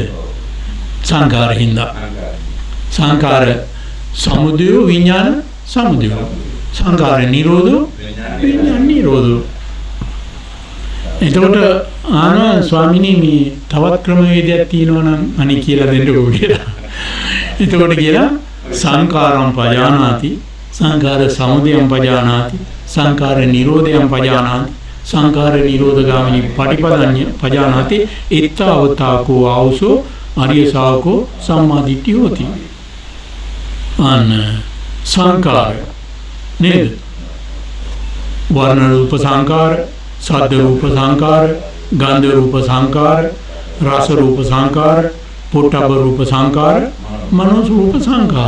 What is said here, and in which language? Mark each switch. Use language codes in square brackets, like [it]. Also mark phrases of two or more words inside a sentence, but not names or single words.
[pi] සංඛාර හින්දා. සංඛාර සමුදය විඥාන සමුදය. සංඛාර නිරෝධෝ විඥාන නිරෝධෝ. [si] එතකොට ස්වාමිනී මේ තවත් ක්‍රමවේදයක් තියෙනවා නම් අනේ කියලා දෙන්නකෝ කියලා. එතකොට කියලා [pi] සංඛාරම් පජානාති, සංඛාර සමුදයම් පජානාති, සංඛාර නිරෝධයම් පජානාති, සංඛාර නිරෝධගාමිනී පටිපදඤ්ඤ පජානාති, ඉත්තාවතාකෝ ආවසෝ ආර්ය ශාවකෝ සම්මාදිට්ඨිය හොති. [si] සංඛාර නේද? [pi] වර්ණ රූප සංඛාර, සද්ද රූප සංඛාර, ගන්ධ රූප සංඛාර, රස රූප සංඛාර, පොට්ටබ්බ රූප සංඛාර, මනෝ රූප සංඛාර.